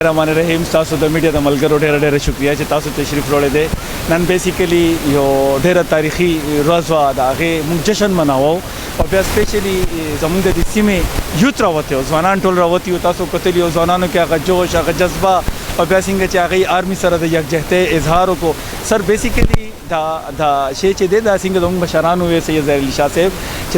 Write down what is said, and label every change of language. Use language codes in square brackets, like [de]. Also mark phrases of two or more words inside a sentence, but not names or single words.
[ps] رحمان رحیم تاسو د میډیا د ملګرو ډېر شکریه چې تاسو تشریف وروړی دی نن بیسیکلی یو ډیره تاریخي ورځ وه د هغې موږ جشن مناوو او بیا سپیشلی زموږ د دې سیمې یوت راوتی وو ځوانان ټول راوتي وو تاسو کتلي وو ځوانانو کې هغه جوش هغه جذبه او بیا څنګه چې هغې آرمي سره د یکجهتۍ اظهار وکړو سر بیسیکلی دا شی چې دی دا څنګه زموږ مشرانو وی سید ظاهر علي شاه صاحب چې